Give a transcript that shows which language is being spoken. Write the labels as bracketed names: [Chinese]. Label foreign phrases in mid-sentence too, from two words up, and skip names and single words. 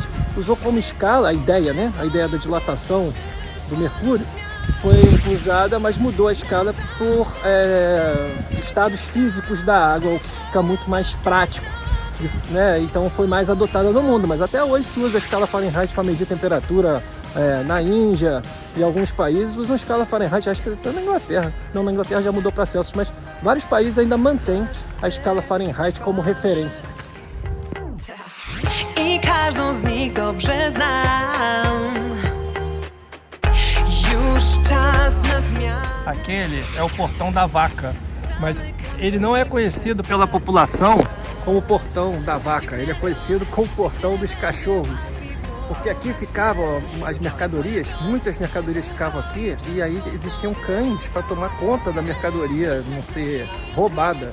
[Portuguese] Usou como escala a ideia, né? A ideia da dilatação do mercúrio foi usada, mas mudou a escala por estados físicos da água, o que fica muito mais prático, né? Então foi mais adotada no mundo, mas até hoje se usa a escala Fahrenheit para medir temperatura na Índia e alguns países usam a escala Fahrenheit, acho que até na Inglaterra. Não, na Inglaterra já mudou para Celsius, mas vários países ainda mantêm a escala Fahrenheit como referência. [Polish] I każdą z nich dobrze znam. Już czas na zmianę. [Portuguese] Aquele é o Portão da Vaca, mas ele não é conhecido pela população como Portão da Vaca, ele é conhecido como Portão dos Cachorros, porque aqui ficavam as mercadorias, muitas mercadorias ficavam aqui, e aí existiam cães para tomar conta da mercadoria não ser roubada.